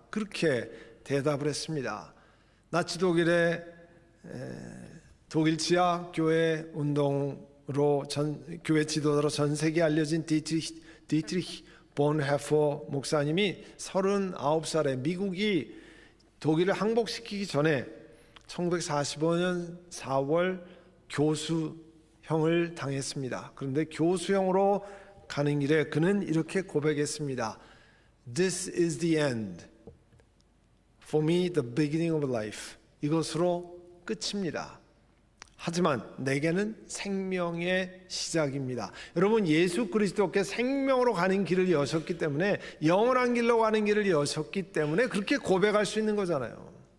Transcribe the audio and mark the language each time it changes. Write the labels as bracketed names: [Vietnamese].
[Korean] 그렇게 대답을 했습니다. 나치 독일의 독일 지하 교회 운동으로 교회 지도자로 전 세계에 알려진 디트리히 본헤퍼 목사님이 39살에 미국이 독일을 항복시키기 전에 1945년 4월 교수형을 당했습니다. 그런데 교수형으로 가는 길에 그는 이렇게 고백했습니다. [English] This is the end. For me, the beginning of life. [Korean] 이것으로 끝입니다. 하지만 내게는 생명의 시작입니다. 여러분, 예수 그리스도께 생명으로 가는 길을 여셨기 때문에, 영원한 길로 가는 길을 여셨기 때문에 그렇게 고백할 수 있는 거잖아요.